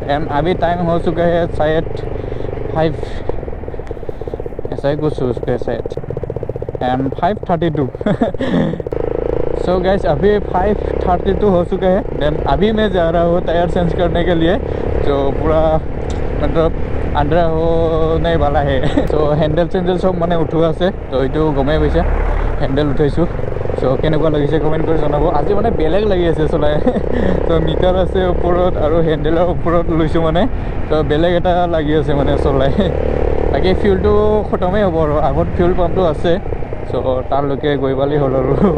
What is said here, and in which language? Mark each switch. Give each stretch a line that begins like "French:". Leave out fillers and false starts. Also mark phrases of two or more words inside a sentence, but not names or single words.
Hindi: एंड अभी टाइम हो चुका है शायद 5, ऐसा ही कुछ हो चुका है शायद, एंड 5:32 सो गैस, अभी 5:32 हो चुका है। देन अभी मैं जा रहा हूँ टायर चेंज करने के लिए, जो पूरा मतलब आंध्रा होने वाला है। तो हेन्डेल चेन्डेल सब
Assamese: মানে উঠোৱা আছে, তো এইটো গমেই পাইছে হেন্ডেল উঠাইছোঁ। চ' কেনেকুৱা লাগিছে কমেণ্ট কৰি জনাব। আজি মানে বেলেগ লাগি আছে চলাই তো মিটাৰ আছে ওপৰত আৰু হেন্ডেলৰ ওপৰত লৈছোঁ মানে, তো বেলেগ এটা লাগি আছে মানে চলাই। বাকী ফিউলটো খতমেই হ'ব আৰু আগত ফিউল পাম্পটো আছে, চ' তালৈকে গৈ পালি হ'ল আৰু।